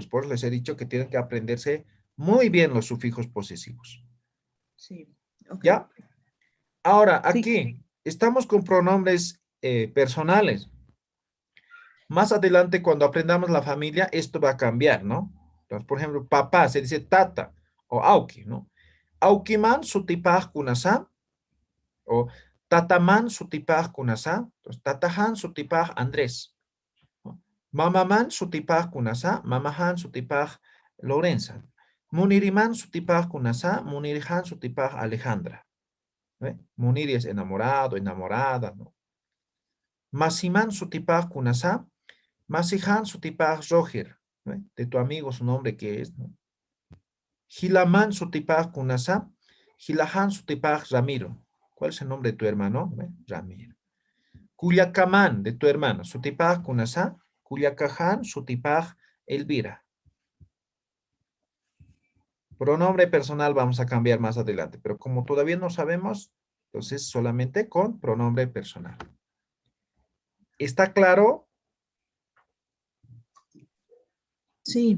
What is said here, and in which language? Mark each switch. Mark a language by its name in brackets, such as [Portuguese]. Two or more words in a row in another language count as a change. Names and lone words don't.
[Spanish] Por eso les he dicho que tienen que aprenderse muy bien los sufijos posesivos. Sí. Ok. ¿Ya? Ahora, Sí. aquí estamos con pronombres personales. Más adelante, cuando aprendamos la familia, esto va a cambiar, ¿no? Entonces, por ejemplo, papá se dice tata o auki, ¿no? [Aymara] Aukiman sutipaj kunasa o tataman sutipaj kunasa. Entonces, tatahan sutipaj Andrés. [Spanish] ¿No? [Aymara] Mamaman sutipaj kunasa, mamahan sutipaj Lorenza. Muniriman sutipaj kunasa, munirihan sutipaj Alejandra. [Spanish] ¿Ve? Muniri es enamorado, enamorada, ¿no? [Aymara] Masiman sutipaj kunasa, masihan sutipaj Roger. [Spanish] ¿Ve? De tu amigo su nombre que es, ¿no? [Aymara] Hilaman sutipaj kunasa, hilahan sutipaj Ramiro. [Spanish] ¿Cuál es el nombre de tu hermano? [Aymara] ¿Ve? Ramiro. Culiacaman, [Spanish] de tu hermano, [Aymara] sutipaj kunasa, Culiacajan sutipaj Elvira. [Spanish] Pronombre personal vamos a cambiar más adelante, pero como todavía no sabemos, entonces solamente con pronombre personal. ¿Está claro? Sí.